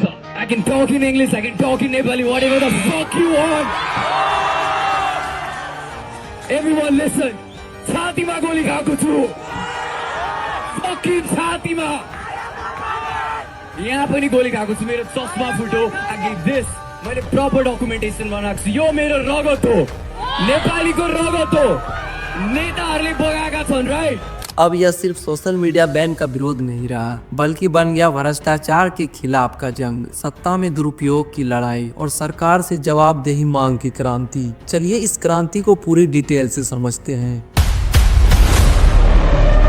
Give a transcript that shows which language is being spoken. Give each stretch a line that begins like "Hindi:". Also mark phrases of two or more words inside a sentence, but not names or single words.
English: I can talk in English, I can talk in Nepali, whatever the fuck you want. Everyone listen.
Nepali: छातीमा गोली खाएको छु, fucking छातीमा। यहाँ पनि गोली खाएको छु, मेरो चस्मा फुट्यो।
English: I give this,
Nepali: मैले
English: proper documentation
Nepali: बनाएको छु। यो मेरो रगत हो, नेपालीको रगत हो, नेताहरूले बगाएका छन्, राइट?
Hindi: अब यह सिर्फ सोशल मीडिया बैन का विरोध नहीं रहा, बल्कि बन गया भ्रष्टाचार के खिलाफ का जंग, सत्ता में दुरुपयोग की लड़ाई और सरकार से जवाबदेही मांग की क्रांति। चलिए इस क्रांति को पूरी डिटेल से समझते हैं।